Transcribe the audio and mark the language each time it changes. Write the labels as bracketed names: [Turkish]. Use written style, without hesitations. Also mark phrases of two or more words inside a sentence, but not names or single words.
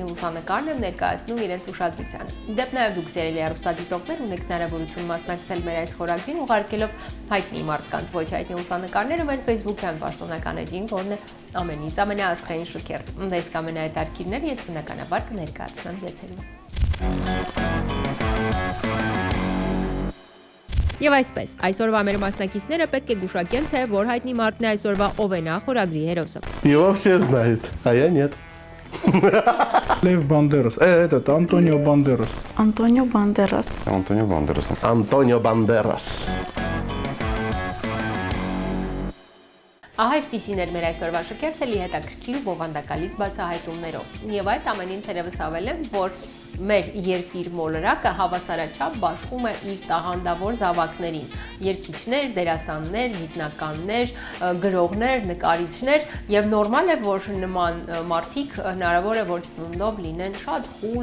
[Armenian] լուսանկարն են ներկայացնում իրենց ուշադրությանը։ Դեպ նաև դուք սիրելի հեռուստադիտողներ ունեք հնարավորություն մասնակցել մեր այս խորագրին, ուղարկելով հայտնի մարդկանց ոչ հայտնի լուսանկարները մեր Facebook-յան պաշտոնական էջին, որն է ամենից ամենաաստղային շքերթ։ Այս ամենահետաքրքիրները ես բնականաբար կներկայացնեմ եթերում։ Եվ այսպես, այսօրվա մեր մասնակիցները պետք է գուշակեն, թե որ հայտնի մարդն է այսօրվա Օվենա խորագրի հերոսը։ [Russian] Его все знают, а я нет. Лев Бандерас. Этот Антонио Бандерас. Антонио Бандерас. Антонио Бандерас. Антонио Бандерас. [Armenian] Ահա այսպիսին էր մեր այսօրվա շքերթը լի հետաքրքիր ու բովանդակալից բացահայտումներով։ Եվ այդ ամենին թերևս ավելեմ, որ մեր երկիր մոլորակը հավասարաչափ բաշխում է իր տաղանդավոր զավակներին՝ երգիչներ, դերասաններ, գիտնականներ, գրողներ, նկարիչներ, եւ նորմալ է, որ նման մարդիկ հնարավոր է որ ծնունդով լինեն շատ խուլ